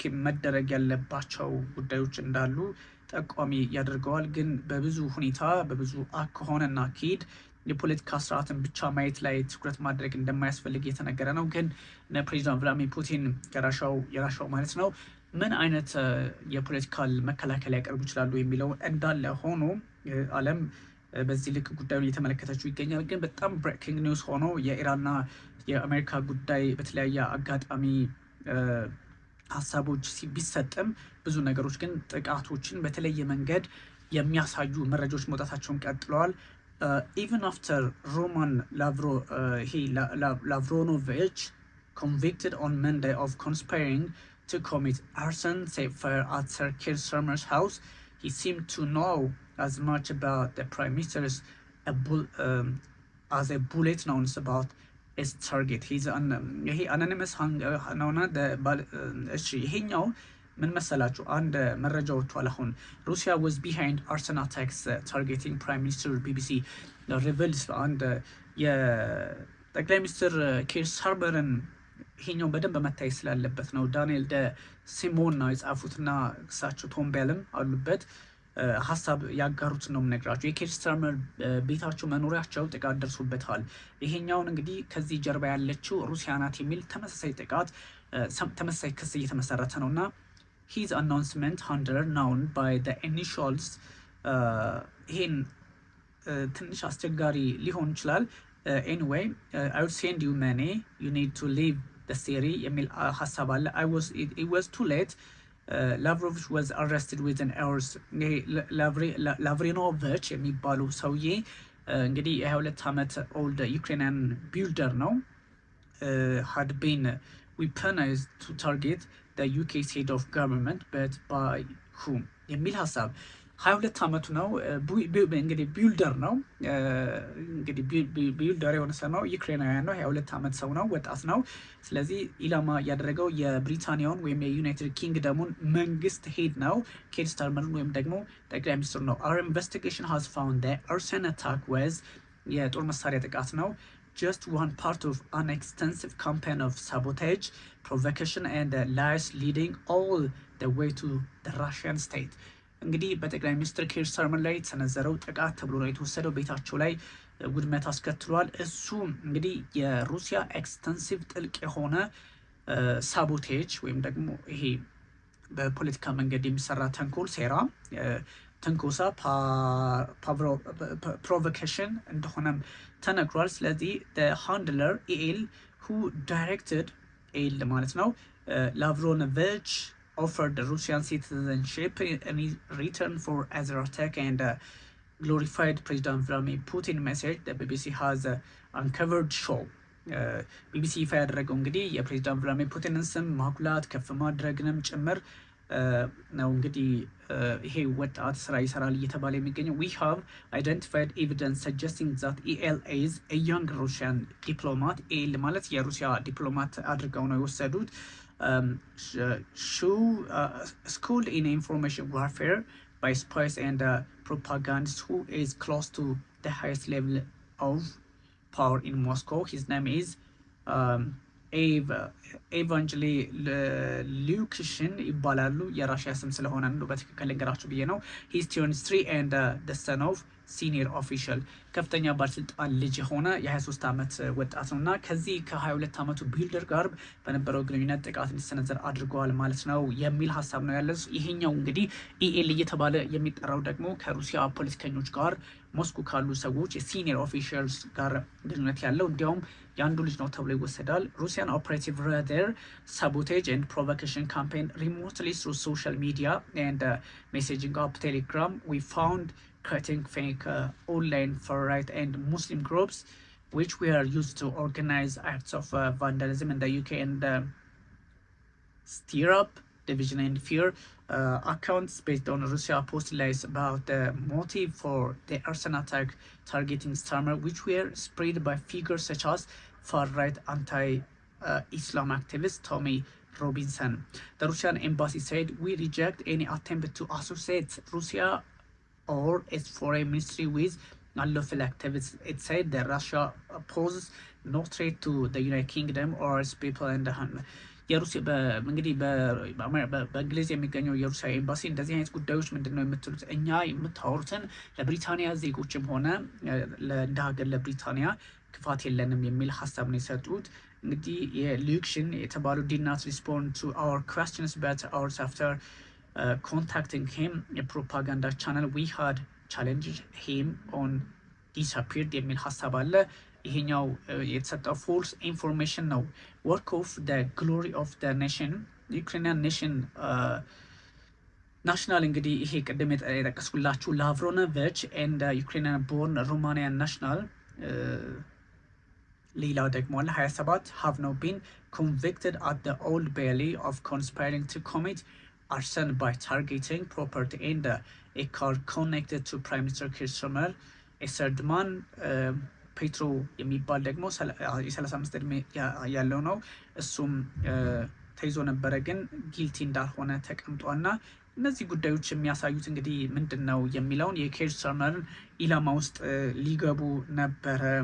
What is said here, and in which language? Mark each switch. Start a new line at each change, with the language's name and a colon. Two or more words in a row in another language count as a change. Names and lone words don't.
Amharic: መደረግ ያለባቸው ጉዳዮች እንዳሉ ጠቋሚ ያደርገዋል። ግን በብዙ ሁኔታ በብዙ አካሆንና አካሄድ የፖለቲካ ስርዓትን ብቻ ማየት ላይ ትኩረት ማድረግ እንደማያስፈልግ የተነገረ ነው። ግን ፕሬዚዳንት ቭላድሚር ፑቲን የራሻው ማለት ነው ምን አይነት የፖለቲካል መከላከል ያቀርቡ ይችላሉ የሚለው እንዳለ ሆኖ ዓለም በዚህ ልክ ጉዳዩን እየተመለከተችው ይገኛል። ግን በጣም
English: breaking news
Amharic: ሆኖ የኢራንና የአሜሪካ ጉዳይ በተለያየ አጋጣሚ ሀሳቦች ቢሰጥም ብዙ ነገሮች ግን ጥቃቶችን በተለየ መንገድ የሚያሳዩ መረጃዎች መውጣታቸውን ቀጥለዋል።
English: Even after Roman Lavronovich convicted on Monday of conspiring to commit arson, set fire at Sir Keir Starmer's house, he seemed to know as much about the Prime Minister's as a bullet knows about its target. He's he anonymous
Amharic: ነውና ይሄኛው ምን መሰላችሁ? አንድ መረጃ ወጥቷል አሁን ሩሲያ
English: was behind arson attacks targeting Prime Minister BBC reveals
Amharic: አንድ የጠቅላይ ሚኒስትር ኬር ስታርመርን ይሄኛው በደንብ መታየት ስላለበት ነው። ዳንኤል ደ ሲሞን ነው የጻፉትና እሳቸው ቶም ቤልም አሉበት ሀሳብ ያጋሩት ነው የምነግራቸው። የኬር ስታርመር ቤታቸው መኖሪያቸው ጥቃት ደርሶበታል። ይሄኛውን እንግዲህ ከዚህ ጀርባ ያለችው ሩሲያ ናት የሚል ተመሳሳይ ጥቃት ተመሳሳይ ክስ እየተመሰረተ ነው እና
English: his announcement under known by the initials
Amharic: ይሄን ትንሽ አስቸጋሪ ሊሆን ይችላል።
English: anyway I would send you money you need to leave the city
Amharic: የሚል ሀሳብ አለ።
English: it was too late. Lavrovich was arrested within hours.
Amharic: ላቭሪኖቪች የሚባሉ ሰውዬ እንግዲህ የ22 ዓመት
English: old Ukrainian builder ነው። had been weaponized to target the UK's head of government but by whom
Amharic: የሚል ሀሳብ 22 ዓመቱ ነው። እንግዲህ ቢልደር ነው። እንግዲህ ቢልደር የሆነ ሰው ነው። ዩክሬናውያን ነው። 22 ዓመት ሰው ነው። ወጣት ነው። ስለዚህ ኢላማ ያደረገው የብሪታንያውን ወይም የዩናይትድ ኪንግደሙን መንግስት ሄድ ነው። ኬር ስታርመርን ወይም ደግሞ ጠቅላይ ሚኒስትሩ ነው።
English: our investigation has found that arson attack was
Amharic: የጦር መሳሪያ ጥቃት ነው
English: just one part of an extensive campaign of sabotage, provocation and lies leading all the way to the Russian state.
Amharic: እንግዲህ በጠቅላይ ሚኒስትር ኬር ስታርመር ላይ የተሰነዘረው ጥቃት ተብሎ ነው የተወሰደው። ቤታቸው ላይ ውድመት አስከትሏል። እሱ እንግዲህ የሩሲያ ኤክስተንሲቭ ጥልቅ የሆነ ሳቦቴጅ ወይም ደግሞ ይሄ በፖለቲካ መንገድ የሚሰራ ተንኮል፣ ሴራ፣ ትንኮሳ፣ ፕሮቮኬሽን እንደሆነም ተነግሯል። ስለዚህ ሃንድለር ኤል
English: who directed
Amharic: ኤል ማለት ነው ላቭሮኖቪች
English: offered the Russian citizenship in return for other attack and glorified President Vladimir Putin message the BBC has uncovered show.
Amharic: ቢቢሲ ይፋ ያደረገው እንግዲህ የፕሬዚዳንት ቭላድሚር ፑቲንን ስም ማጉላት ከፍ ማድረግንም ጭምር ነው። እንግዲህ ይሄ ወጣት ስራ ይሰራል እየተባለ የሚገኘው
English: we have identified evidence suggesting that EL is a young Russian diplomat.
Amharic: ኤል ማለት የሩሲያ ዲፕሎማት አድርገው ነው የወሰዱት።
English: Schooled in information warfare by spies and propagandists who is close to the highest level of power in Moscow. His name is
Amharic: ኤቫንጀሊ ሉክሽን ይባላሉ። የራሽያ ስም ስለሆነ ነው በትክክል ልንገራችሁ ብዬ ነው።
English: his 23 and the son of senior official
Amharic: ከፍተኛ ባለስልጣን ልጅ የሆነ የ23 ዓመት ወጣት ነው እና ከዚህ ከ22 ዓመቱ ቢልደር ጋር በነበረው ግንኙነት ጥቃት እንዲሰነዘር አድርገዋል ማለት ነው የሚል ሀሳብ ነው ያለ። ይሄኛው እንግዲህ ኢኤል እየተባለ የሚጠራው ደግሞ ከሩሲያ ፖለቲከኞች ጋር ሞስኮ ካሉ ሰዎች የሲኒየር ኦፊሻልስ ጋር ግንኙነት ያለው እንዲያውም የአንዱ ልጅ ነው ተብሎ ይወሰዳል።
English: Russian operative radar sabotage and provocation campaign remotely through social media and messaging app Telegram we found creating fake online far-right and Muslim groups which were used to organize acts of vandalism in the UK and stir up division and fear. Accounts based on Russia post lies about the motive for the arson attack targeting Starmer, which were spread by figures such as far-right anti-Islam activist Tommy Robinson. The Russian embassy said, "We reject any attempt to associate Russia or its foreign ministry with unlawful activities." It said that Russia poses no threat to the United Kingdom or its people and
Amharic: የሩሲያ እንግዲህ በእንግሊዝ የሚገኘው የሩሲያ ኤምባሲ እንደዚህ አይነት ጉዳዮች ምንድን ነው የምትሉት? እኛ የምታወሩትን ለብሪታንያ ዜጎችም ሆነ እንደ ሀገር ለብሪታንያ ክፋት የለንም የሚል ሀሳብ ነው የሰጡት። እንግዲህ የሉክሽን የተባሉ
English: did not respond to our questions but hours after contacting him a propaganda channel we had challenged him on disappeared
Amharic: የሚል ሀሳብ አለ። ይሄኛው የተሰጠው
English: false information
Amharic: ነው።
English: work of the glory of the nation Ukrainian nation
Amharic: ናሽናል እንግዲህ ይሄ ቅድም የጠቀስኩላችሁ ላቭሮኖቪች
English: and Ukrainian born Romanian national
Amharic: ሌላው ደግሞ አለ
English: 27 have now been convicted at the Old Bailey of conspiring to commit arson by targeting property and a car connected to Prime Minister Keir Starmer. a third man
Amharic: ፔትሮ የሚባል ደግሞ የ35 ዕድሜ ያለው ነው። እሱም ተይዞ ነበረ ግን ጊልቲ እንዳልሆነ ተቀምጧልና እነዚህ ጉዳዮች የሚያሳዩት እንግዲህ ምንድን ነው የሚለውን የኬር ስታርመርን ኢላማ ውስጥ ሊገቡ ነበረ